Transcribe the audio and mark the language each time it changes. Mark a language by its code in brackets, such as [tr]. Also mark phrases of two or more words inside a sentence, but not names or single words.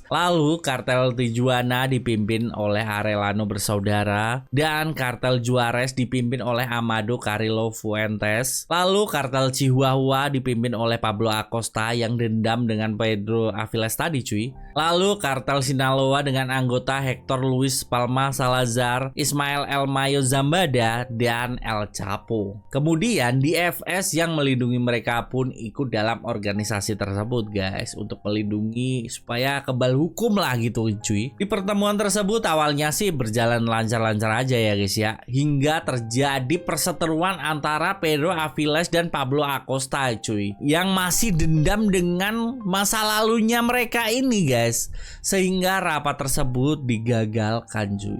[id] Lalu kartel Tijuana dipimpin oleh Arellano bersaudara dan kartel Juarez dipimpin oleh Amado Carrillo Fuentes. Lalu kartel Chihuahua dipimpin oleh Pablo Acosta yang dendam dengan Pedro Aviles tadi cuy. Lalu kartel Sinaloa dengan anggota Hector Luis Palma Salazar, Ismael El Mayo Zambada, dan El Chapo. Kemudian DFS yang melindungi mereka pun ikut dalam organisasi tersebut guys, untuk melindungi supaya kebal hukum lah gitu cuy. Di pertemuan tersebut awalnya sih berjalan lancar-lancar aja ya guys ya, hingga terjadi perseteruan antara Pedro Aviles dan Pablo Acosta cuy, yang masih dendam dengan masa lalunya mereka ini guys, sehingga rapat tersebut digagalkan cuy.